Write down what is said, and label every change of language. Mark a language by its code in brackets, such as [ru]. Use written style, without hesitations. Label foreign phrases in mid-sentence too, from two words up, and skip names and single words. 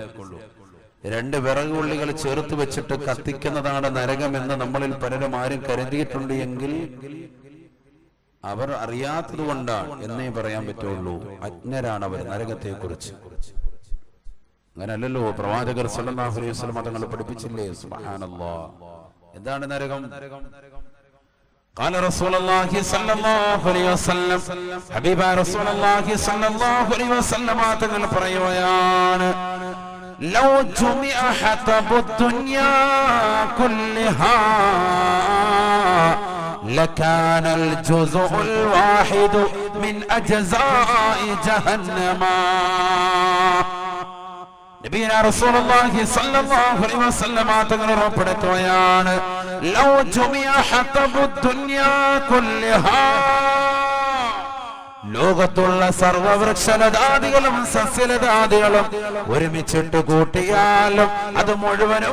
[ml] രണ്ട് വിറകുള്ളികൾ ചേർത്ത് വെച്ചിട്ട് കത്തിക്കുന്നതാണ് നരകമെന്ന് നമ്മളിൽ പലരും ആരും കരുതിയിട്ടുണ്ട് എങ്കിൽ അവർ അറിയാത്തത് കൊണ്ടാണ് എന്നേ പറയാൻ പറ്റുള്ളൂ. അജ്ഞരാണ് അവർ നരകത്തെ കുറിച്ച്. അങ്ങനല്ലല്ലോ പ്രവാചകർ [ar] صلى الله عليه وسلم [ml] തങ്ങൾ പഠിപ്പിച്ചില്ലേ? സുബ്ഹാനല്ലാഹ്. എന്താണ് നരകം? [ar] قال رسول الله صلى الله عليه وسلم, حبيب رسول الله صلى الله عليه وسلم [ml] തങ്ങൾ പറയുകയാണ്, [ar] لو جمع حطب الدنيا كلها لكان الجزء الواحد من أجزاء جهنم. نبينا رسول الله صلى الله عليه وسلم [ml] തങ്ങൾ ഉറപ്പെടുത്തുകയാണ്, [ar] لو جمع حطب الدنيا كلها, [ml] ലോകത്തുള്ള സർവവൃക്ഷലതാദികളും സസ്യലതാദികളും ഒരുമിച്ചിട്ട് കൂട്ടിയാലും അത് മുഴുവനും